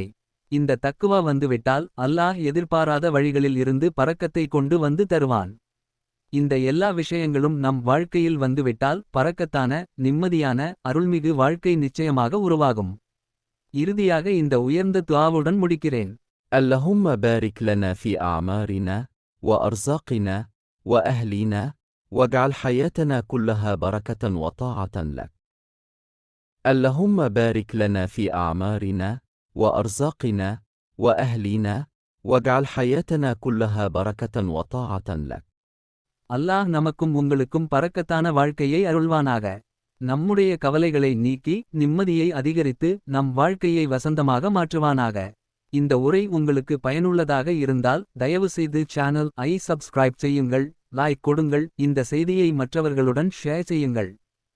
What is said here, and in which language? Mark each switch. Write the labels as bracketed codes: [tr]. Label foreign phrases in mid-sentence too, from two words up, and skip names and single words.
[ta] இந்த தக்குவா வந்துவிட்டால் அல்லாஹ் எதிர்பாராத வழிகளில் இருந்து பரக்கத்தை கொண்டு வந்து தருவான். இந்த எல்லா விஷயங்களும் நம் வாழ்க்கையில் வந்துவிட்டால் பரக்கத்தான, நிம்மதியான, அருள்மிகு வாழ்க்கை நிச்சயமாக உருவாகும். இறுதியாக இந்த உயர்ந்த துஆவுடன் முடிக்கிறேன். [ar] اللهم بارك لنا في أعمارنا وأرزاقنا وأهلنا واجعل حياتنا كلها بركة وطاعة لك. اللهم بارك لنا في أعمارنا وأرزاقنا وأهلنا واجعل حياتنا كلها بركة وطاعة لك. [ta] அல்லாஹ் நமக்கும் உங்களுக்கும் பரக்கத்தான வாழ்க்கையை அருள்வானாக. நம்முடைய கவலைகளை நீக்கி நிம்மதியை அதிகரித்து நம் வாழ்க்கையை வசந்தமாக மாற்றுவானாக. இந்த உரை உங்களுக்கு பயனுள்ளதாக இருந்தால் தயவு செய்து சேனல் ஐ சப்ஸ்கிரைப் செய்யுங்கள், லைக் கொடுங்கள், இந்த செய்தியை மற்றவர்களுடன் ஷேர் செய்யுங்கள்.